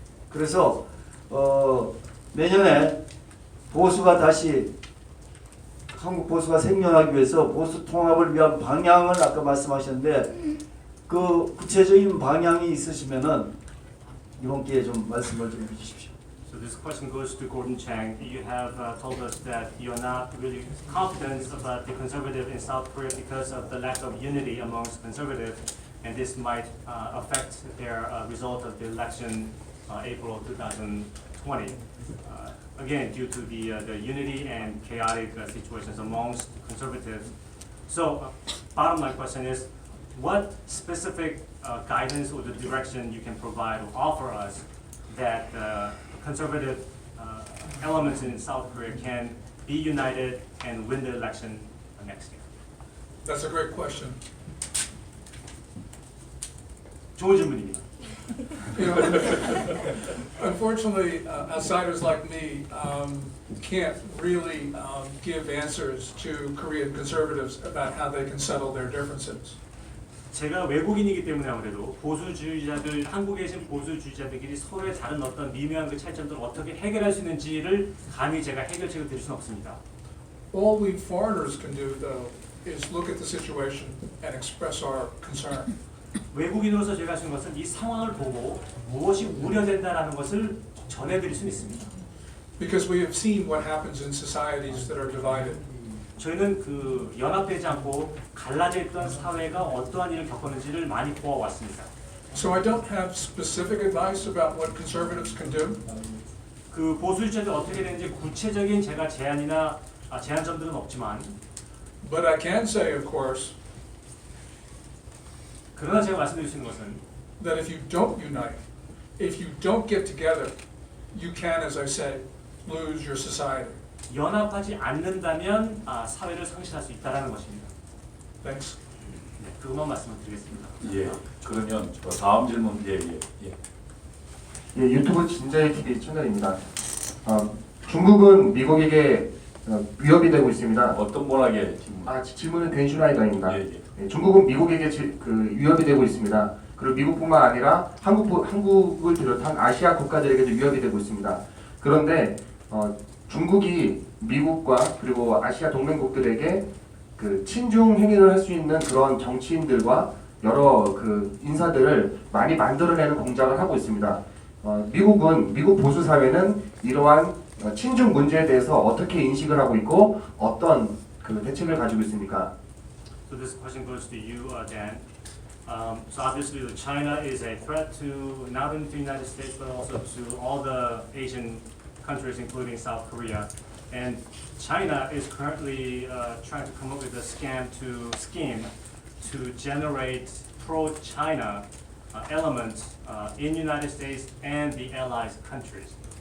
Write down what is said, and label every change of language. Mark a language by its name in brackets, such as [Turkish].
[Korean] 그래서 내년에 보수가 다시 한국 보수가 생존하기 위해서 보수 통합을 위한 방향을 아까 말씀하셨는데 그 구체적인 방향이 있으시면은 이번 기회에 좀 말씀을 좀 해주십시오. [English] So this question goes to Gordon Chang. You have told us that you're not really confident about the conservative in South Korea because of the lack of unity amongst conservatives, and this might affect their result of the election April 2020. Again, due to the unity and chaotic situations amongst conservatives. So, bottom line question is, what specific guidance or the direction you can provide or offer us that conservative elements in South Korea can be united and win the election next year? That's a great question. [Korean] 좋은 질문입니다. [English] You know, unfortunately, outsiders like me can't really give answers to Korean conservatives about how they can settle their differences. [Korean] 제가 외국인이기 때문에 아무래도 보수주의자들, 한국에 계신 보수주의자들끼리 서로의 다른 어떤 미묘한 그 차이점들을 어떻게 해결할 수 있는지를 감히 제가 해결책을 드릴 수는 없습니다. [English] All we foreigners can do, though, is look at the situation and express our concern. [Korean] 외국인으로서 제가 할 수 있는 것은 이 상황을 보고 무엇이 우려된다라는 것을 전해드릴 수는 있습니다. [English] Because we have seen what happens in societies that are divided. [Korean] 저희는 그 연합되지 않고 갈라져 있던 사회가 어떠한 일을 겪었는지를 많이 보아왔습니다. [English] So I don't have specific advice about what conservatives can do. [Korean] 그 보수주의자들 어떻게 되는지 구체적인 제가 제안점들은 없지만, [English] But I can say, of course, [Korean] 그러나 제가 말씀드릴 수 있는 것은 [English] that if you don't unite, if you don't get together, you can, as I said, lose your society. [Korean] 연합하지 않는다면 사회를 상실할 수 있다는 것입니다. [English] Thanks. [Korean] 네, 그것만 말씀을 드리겠습니다. 예. 그러면 다음 질문 예. 예, 유튜브 진저의 TV 채널입니다. 중국은 미국에게 위협이 되고 있습니다. 어떤 분에게 질문? 질문은 댄슈라이더입니다. 예. 예, 중국은 미국에게 위협이 되고 있습니다. 그리고 미국뿐만 아니라 한국을 비롯한 아시아 국가들에게도 위협이 되고 있습니다. 그런데 중국이 미국과 그리고 아시아 동맹국들에게 그 친중 행위를 할 수 있는 그런 정치인들과 여러 그 인사들을 많이 만들어내는 공작을 하고 있습니다. 미국 보수 사회는 이러한 친중 문제에 대해서 어떻게 인식을 하고 있고 어떤 그 대책을 가지고 있습니까? [English] So this question goes to you, Dan. So obviously, China is a threat to not only the United States but also to all the Asian countries, including South Korea. And China is currently trying to come up with a scheme to generate pro-China elements in United States and the allied countries.